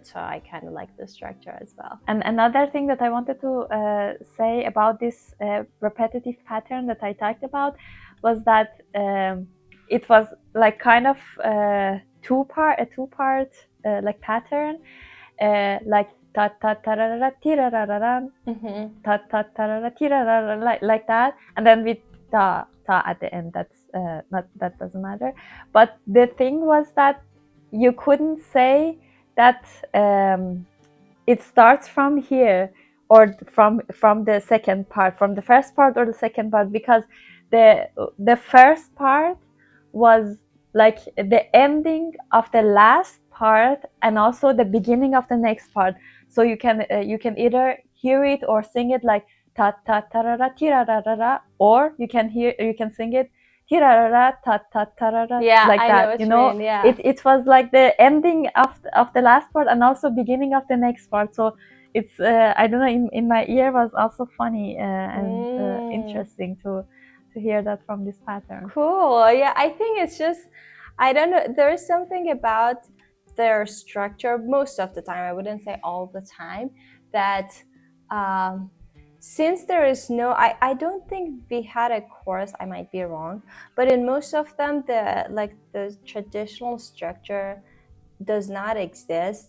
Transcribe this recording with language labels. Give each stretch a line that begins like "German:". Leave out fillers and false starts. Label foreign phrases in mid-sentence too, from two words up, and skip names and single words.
English: So I kind of like the structure as well. And another thing that I wanted to say about this repetitive pattern that I talked about was that it was like kind of a two part like pattern, like ta ta ta ra ra ti ra ra ra ta ta ta ra ra ti ra ra ra, like that, and then with ta at the end. That's not, that doesn't matter. But the thing was that you couldn't say that it starts from here, or from the second part, from the first part or the second part, because the first part was like the ending of the last part and also the beginning of the next part. So you can either hear it or sing it like ta ta ta ra ra ti ra ra ra ra, or you can sing it ti ra ra ra ta ta ta ra ra, Yeah, like I know that. what You you know, mean. Yeah. it was like the ending of the last part and also beginning of the next part. So it's I don't know, in my ear was also funny and interesting to hear that from this pattern. Cool. Yeah, I think it's just, I don't know, there is something about their structure most of the time, I wouldn't say all the time, that um, since there is no, I don't think we had a chorus, I might be wrong, but in most of them, the traditional structure does not exist.